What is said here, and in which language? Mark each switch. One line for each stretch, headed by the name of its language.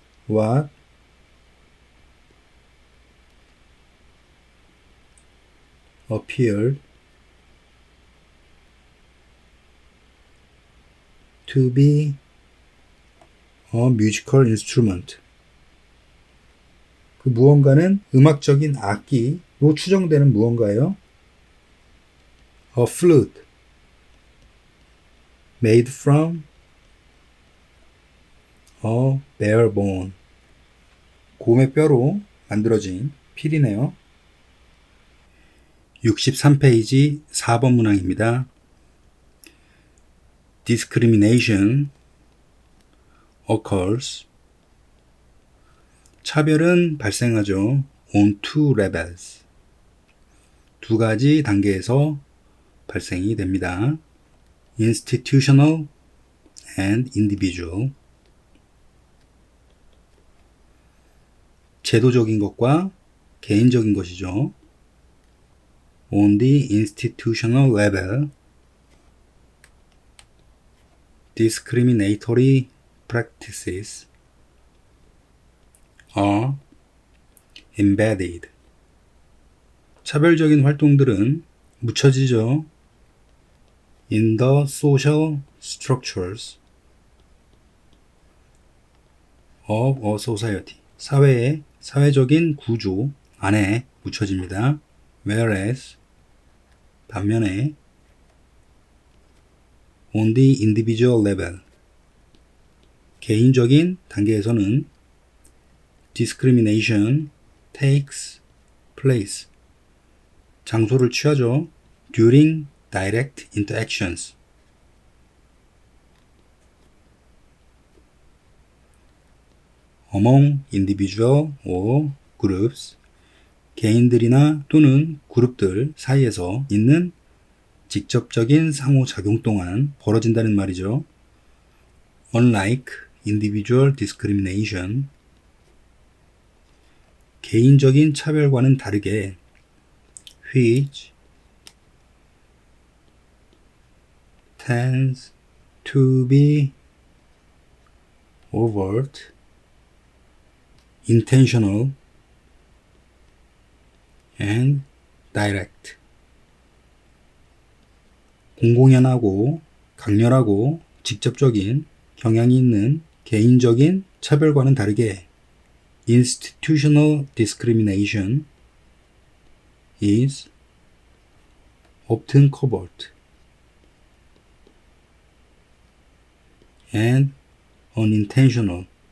English: What appeared to be a musical instrument.
Korean: 그 무언가는 음악적인 악기로 추정되는 무언가예요.
English: A flute made from a bare bone.
Korean: 곰의 뼈로 만들어진 필이네요. 63페이지 4번 문항입니다.
English: Discrimination occurs.
Korean: 차별은 발생하죠.
English: On two levels.
Korean: 두 가지 단계에서 발생이 됩니다.
English: Institutional and individual.
Korean: 제도적인 것과 개인적인 것이죠.
English: On the institutional level, discriminatory practices are embedded.
Korean: 차별적인 활동들은 묻혀지죠.
English: In the social structures of a society.
Korean: 사회의 사회적인 구조 안에 묻혀집니다.
English: Whereas
Korean: 반면에
English: on the individual level
Korean: 개인적인 단계에서는
English: discrimination takes place
Korean: 장소를 취하죠.
English: during direct interactions among individual or groups
Korean: 개인들이나 또는 그룹들 사이에서 있는 직접적인 상호작용 동안 벌어진다는 말이죠.
English: Unlike individual discrimination
Korean: 개인적인 차별과는 다르게
English: which tends to be overt, intentional, and direct.
Korean: 공공연하고 강렬하고 직접적인 경향이 있는 개인적인 차별과는 다르게
English: institutional discrimination is often covert and unintentional.